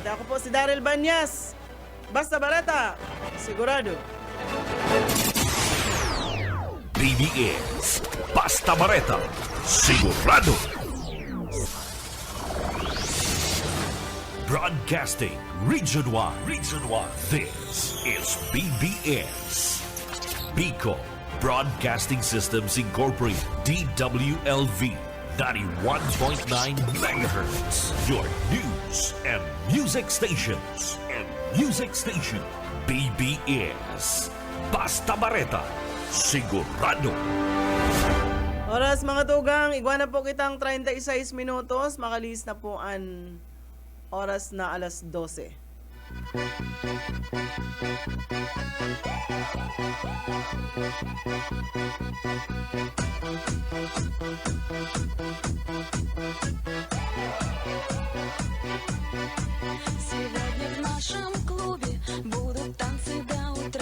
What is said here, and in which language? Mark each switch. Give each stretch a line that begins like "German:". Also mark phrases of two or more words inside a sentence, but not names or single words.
Bikol: Ako po si Daryl Banyas. Basta bareta, sigurado. BBS Basta Bareta Sigurado.
English: Broadcasting Region 1. This is BBS Bicol Broadcasting Systems Incorporated, DWLV 91.9 megahertz. Your news and music stations.
Bikol: BBS Basta Bareta Sigurado. Oras mga tugang, iguana po kitang 36 minutos. Makalis na po ang oras na alas 12.
Russian: Сегодня в нашем клубе будут танцы до утра.